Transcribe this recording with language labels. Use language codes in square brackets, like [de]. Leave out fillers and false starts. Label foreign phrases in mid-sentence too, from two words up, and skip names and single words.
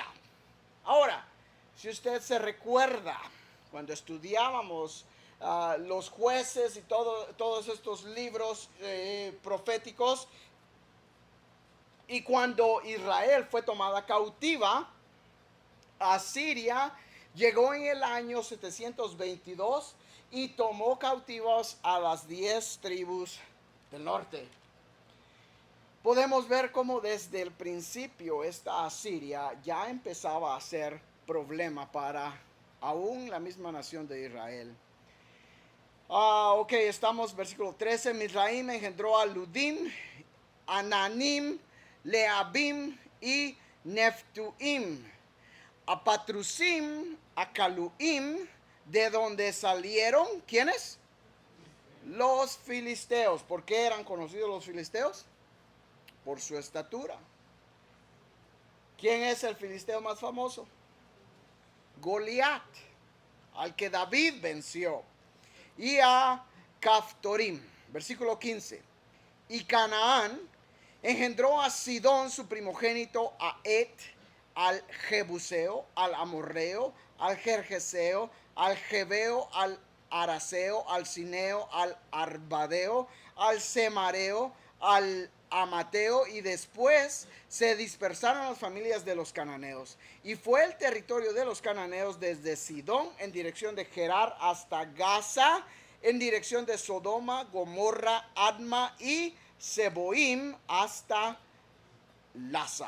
[es] Ahora, si usted se recuerda, cuando estudiábamos los jueces y todos estos libros proféticos, y cuando Israel fue tomada cautiva, Asiria llegó en el año 722 y tomó cautivos a las 10 tribus del norte. Podemos ver cómo desde el principio esta Asiria ya empezaba a ser problema para aún la misma nación de Israel. Ok, estamos versículo 13. Mizraim engendró a Ludim, Ananim, Leabim y Neftuim, a Patrusim, a Caluim, de donde salieron, ¿quiénes? Los filisteos. ¿Por qué eran conocidos los filisteos? Por su estatura. ¿Quién es el filisteo más famoso? Goliat, al que David venció. Y a Caftorim, versículo 15. Y Canaán engendró a Sidón su primogénito, a Et, al Jebuseo, al Amorreo, al Gergeseo, al Jebeo, al Araseo, al Cineo, al Arbadeo, al Semareo, al Amateo, y después se dispersaron las familias de los cananeos. Y fue el territorio de los cananeos desde Sidón en dirección de Gerar hasta Gaza, en dirección de Sodoma, Gomorra, Adma y Seboim hasta Lasa.